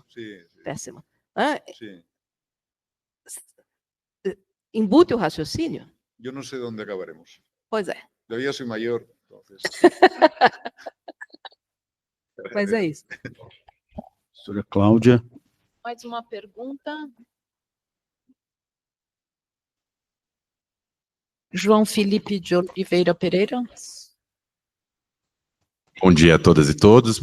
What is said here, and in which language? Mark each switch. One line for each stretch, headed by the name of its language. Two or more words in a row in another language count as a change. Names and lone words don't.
Spanish: Sí.
Portuguese: Péssimo.
Spanish: Sí.
Portuguese: Embute o raciocínio?
Spanish: Yo no sé dónde acabaremos.
Portuguese: Pois é.
Spanish: Yo ya soy mayor, entonces.
Portuguese: Mas é isso. Professora Cláudia. Mais uma pergunta. João Felipe de Oliveira Pereira. Bom dia a todas e todos.